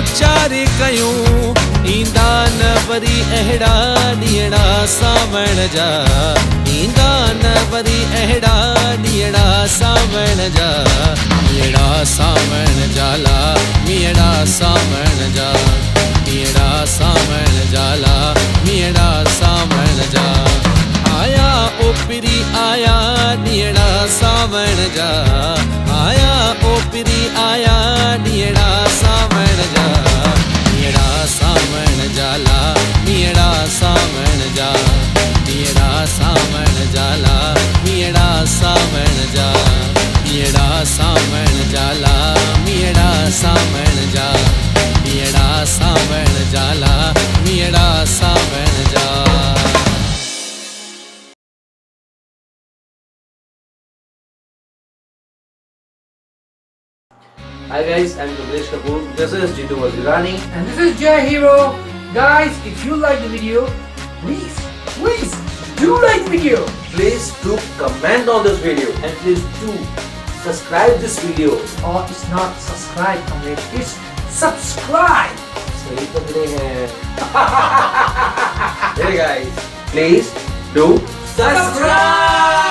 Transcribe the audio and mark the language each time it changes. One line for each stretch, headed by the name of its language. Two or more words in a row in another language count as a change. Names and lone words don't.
Sindhi: चार कयूं ईंदा न वरी अहिड़ा ॾींहड़ा सावण जा ईंदा न वरी अहिड़ा ॾींहड़ा सावण जा ॾींहड़ा सावण जाला मीड़ा सावण जा मीड़ा सावण जाला मीड़ा सावण जा आया ओ पिरी आया नीड़ा सावण जा आया ओ पिरी आया नीड़ा सावण जा नीड़ा सावण जाला मीड़ा सावण जा मीड़ा सावण जाला मीड़ा सावण जा मीड़ा सावण जाला मीड़ा सावण जा मीड़ा सावण जाला मीड़ा सावण जा
English: Hi guys, I'm Kamlesh Kapoor. This is Jitu Wazirani. And this is Jai Hero. Guys, if you like the video, please do like the video. Please do comment on this video and please do subscribe this video. Or it's not subscribe, Kamlesh. It's subscribe.
Hindi: सही पकड़े हैं.
English: Hey guys, please do subscribe.